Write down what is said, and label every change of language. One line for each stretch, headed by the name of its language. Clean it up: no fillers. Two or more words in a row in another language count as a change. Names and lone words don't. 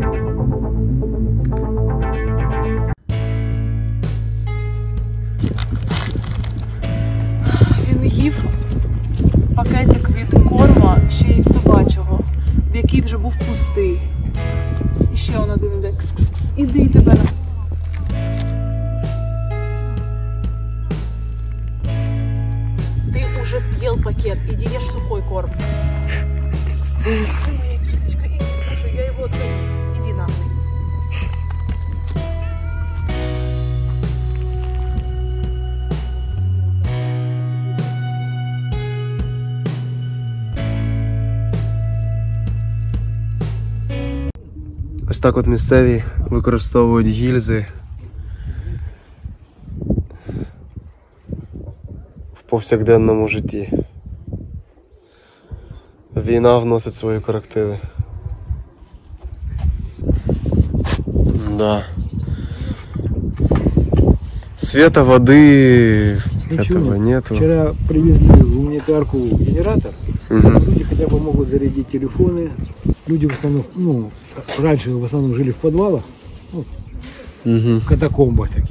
Ukrainian: Він їв пакетик від корма, ще й собачого, в який вже був пустий. І ще он один іде. Кс-кс-кс. Іди і тебе на...
Russian: Ты уже съел пакет, иди ешь сухой корм. Ты моя кисочка, иди, прошу, я его отдаю. Иди нахуй.
Ukrainian: Ось так от місцеві використовують гільзи в повсякденному житті. Війна вносить свої корективи.
Russian: Да. Света, воды, этого нету. Вчера привезли в гуманитарку генератор. Люди хотя бы могут зарядить телефоны. Люди в основном, ну, раньше в основном жили в подвалах, ну, в катакомбах таких.